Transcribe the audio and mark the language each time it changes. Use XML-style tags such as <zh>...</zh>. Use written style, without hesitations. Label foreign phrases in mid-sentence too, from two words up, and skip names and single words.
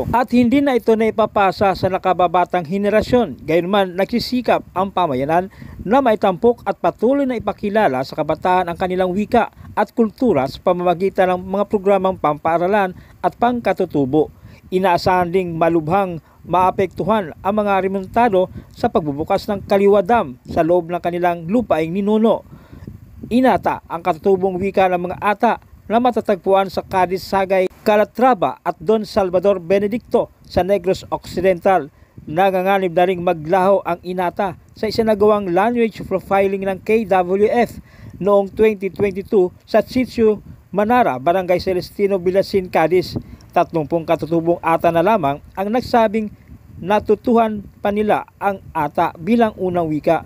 <tl>At hindi na ito na ipapasa sa nakababatang henerasyon, gayunman nagsisikap ang pamayanan na maitampok at patuloy na ipakilala sa kabataan ang kanilang wika at kultura sa pamamagitan ng mga programang pampaaralan at pangkatutubo. Inaasahan ding malubhang maapektuhan ang mga Remontado sa pagbubukas ng Kaliwa Dam sa loob ng kanilang lupaing ninuno. Inata ang katutubong wika ng mga ata na matatagpuan sa Cadiz, Sagay, Calatrava at Don Salvador Benedicto sa Negros Occidental. Nanganganib na ring maglaho ang inata sa isinagawang language profiling ng KWF noong 2022 sa Sitio Manara, Barangay Celestino Villasin, Cadiz. 30 katutubong ata na lamang ang nagsabing natutuhan pa nila ang ata bilang unang wika.</tl>